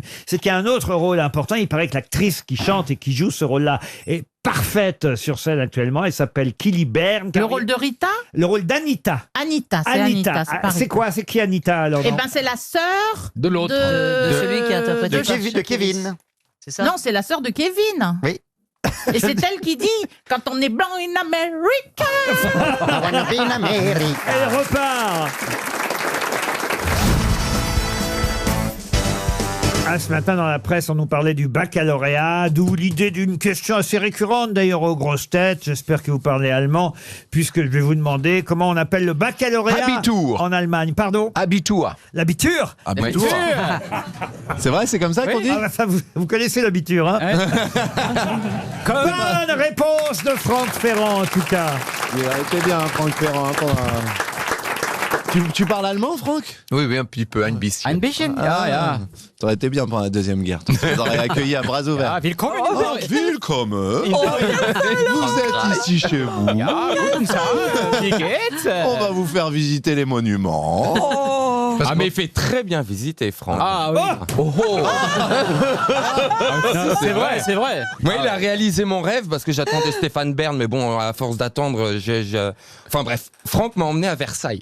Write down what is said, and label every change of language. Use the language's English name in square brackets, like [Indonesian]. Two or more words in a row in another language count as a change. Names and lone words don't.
[French] C'est qu'il y a un autre rôle important. Il paraît que l'actrice qui chante et qui joue ce rôle-là est parfaite sur scène actuellement. Elle s'appelle Killy Byrne. Le rôle de Rita? Le rôle d'Anita. Anita, c'est Anita. Ah, pas c'est Rita. quoi? C'est qui Anita alors? Eh non ben, c'est la sœur De l'autre. de celui qui a interprété De Kevin. C'est ça? Non, c'est la sœur de Kevin. Oui. Et c'est elle qui dit quand on est blanc [English] in America. I want to be in America. [French] Elle repart. Ah, ce matin, dans la presse, on nous parlait du baccalauréat, d'où l'idée d'une question assez récurrente, d'ailleurs, aux grosses têtes. J'espère que vous parlez allemand, puisque je vais vous demander comment on appelle le baccalauréat Abitur. en Allemagne. Pardon? Abitur. L'abitur? Abitur. C'est vrai, c'est comme ça qu'on dit. Ah, bah, ça, vous connaissez l'abitur, hein? Bonne réponse de Franck Ferrand, en tout cas. Il a été bien, Franck Ferrand. Tu parles allemand, Franck? Oui, oui, un petit peu, [German] ein bisschen. Ein bisschen, ja. [French] T'aurais été bien pendant la Deuxième Guerre. T'aurais accueilli à bras ouverts. [German] Ja, willkommen. Willkommen. [French] Vous êtes ici chez vous. [German] Ja, guten Tag. Wie geht's? [French] On va vous faire visiter les monuments. Ah, mais il fait très bien visiter, Franck. Ah oui. Oh, oh. C'est vrai, c'est vrai. Moi, il a réalisé mon rêve parce que j'attendais Stéphane Bern, mais bon, à force d'attendre, Enfin bref, Franck m'a emmené à Versailles.